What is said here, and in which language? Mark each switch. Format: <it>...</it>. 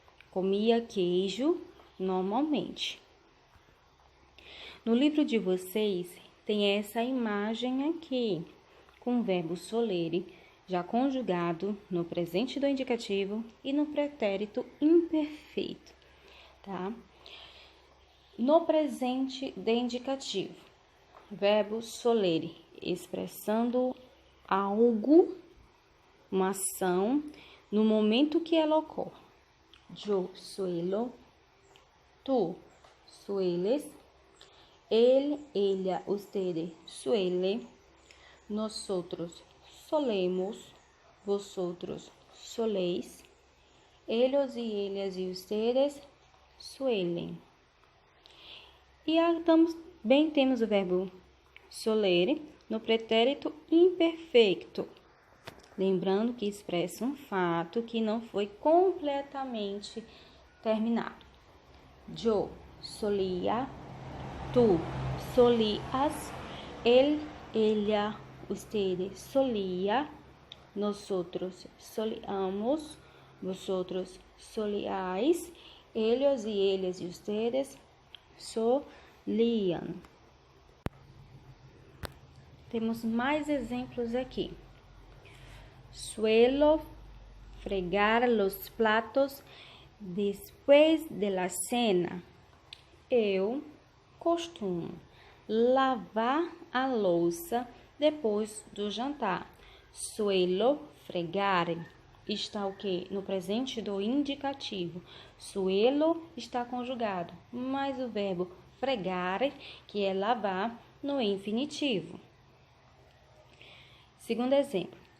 <pt>Comia queijo normalmente. No livro de vocês tem essa imagem aqui, com o verbo solere, já conjugado no presente do indicativo e no pretérito imperfeito, tá? No presente do indicativo, verbo solere, expressando algo, uma ação, no momento que ela ocorre.</pt> <es>Yo suelo, tú sueles, él, ella, ustedes suele, nosotros solemos, vosotros soléis, ellos y ellas y ustedes suelen.</es> <pt>E também temos o verbo solere no pretérito imperfeito, lembrando que expressa um fato que não foi completamente terminado.</pt> <es>Yo solía, tú solías, él, ella, ustedes solía, nosotros solíamos, vosotros solíais, ellos y ellas y ustedes solían.</es> <pt>Temos mais exemplos aqui.</pt> <es>Suelo fregar los platos después de la cena.</es> <pt>Eu costumo lavar a louça depois do jantar.</pt> <es>Suelo fregar</es> <pt>está o quê? No presente do indicativo. Suelo está conjugado, mas o verbo fregar, que é lavar, no infinitivo. Segundo exemplo.</pt>